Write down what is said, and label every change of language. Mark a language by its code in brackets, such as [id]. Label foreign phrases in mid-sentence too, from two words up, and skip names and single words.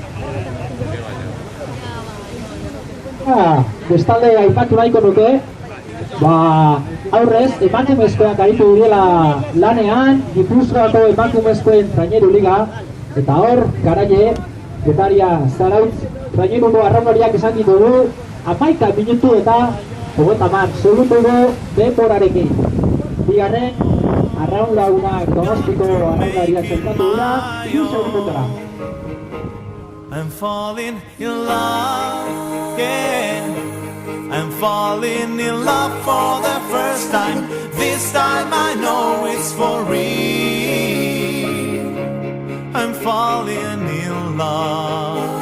[eu] Bestalde aipatu nahiko nuke, aurrez emakumezkoak aritu direla lanean, Gipuzkoako emakumezkoen traineru liga, eta hor, Garaile, Getaria Zarautz, traineruko arraunariak esan ditugu, 11 minutu eta 30 segunduko denborarekin. Bigarren, arraunlaunak Donostiko arraunariak zertatu dira, 2 segundutara. [en] I'm falling in love again. I'm falling in love for the first time. This time I know it's for real. I'm falling in love.